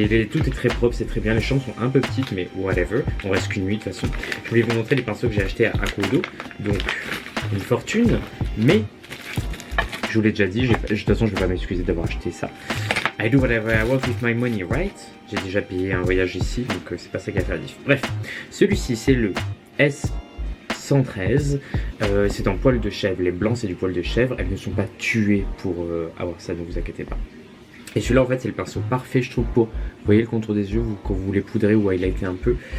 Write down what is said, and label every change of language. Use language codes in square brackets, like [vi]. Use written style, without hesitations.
[fr] Tout est très propre, c'est très bien. Les chambres sont un peu petites, mais whatever. On reste qu'une nuit de toute façon. Je voulais vous montrer les pinceaux que j'ai achetés à Akuodo. Donc, une fortune, mais je vous l'ai déjà dit, de toute façon je ne vais pas m'excuser d'avoir acheté ça. [en] I do whatever I want with my money, right? [fr] J'ai déjà payé un voyage ici, donc c'est pas ça qui va faire la diff. Bref, celui-ci c'est le S113, c'est en poil de chèvre. Les blancs c'est du poil de chèvre, elles ne sont pas tuées pour avoir ça, ne vous inquiétez pas. Et celui-là en fait c'est le pinceau parfait je trouve pour, vous voyez le contour des yeux quand vous voulez poudrer ou highlighter un peu.